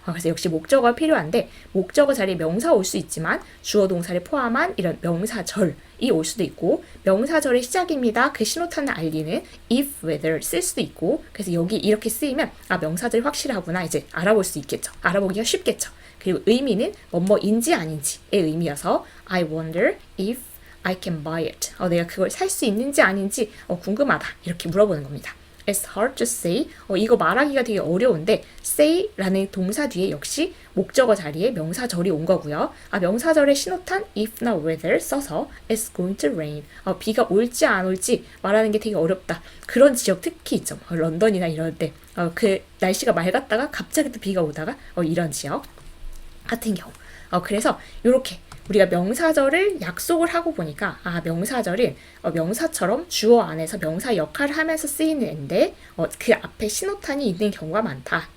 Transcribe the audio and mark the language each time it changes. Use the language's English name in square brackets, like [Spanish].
[Korean] 그래서 역시 목적어가 필요한데 목적어 자리에 명사 올 수 있지만 주어 동사를 포함한 이런 명사절이 올 수도 있고 명사절의 시작입니다. 그 신호탄을 알리는 if whether 쓸 수도 있고 그래서 여기 이렇게 쓰이면 아 명사절이 확실하구나 이제 알아볼 수 있겠죠. 알아보기가 쉽겠죠. 그리고 의미는 뭐뭐인지 아닌지의 의미여서 [English] I wonder if I can buy it. [Korean] 내가 그걸 살 수 있는지 아닌지 궁금하다. 이렇게 물어보는 겁니다. [English] It's hard to say. [Korean] 이거 말하기가 되게 어려운데 say라는 동사 뒤에 역시 목적어 자리에 명사절이 온 거고요. 명사절의 신호탄 if나 whether 써서 [English] It's going to rain. [Korean] 비가 올지 안 올지 말하는 게 되게 어렵다. 그런 지역 특히 있죠. 런던이나 이럴 때 그 날씨가 맑았다가 갑자기 또 비가 오다가 이런 지역 같은 경우. 그래서 이렇게 우리가 명사절을 약속을 하고 보니까 명사절은 명사처럼 주어 안에서 명사 역할을 하면서 쓰이는데 그 앞에 신호탄이 있는 경우가 많다.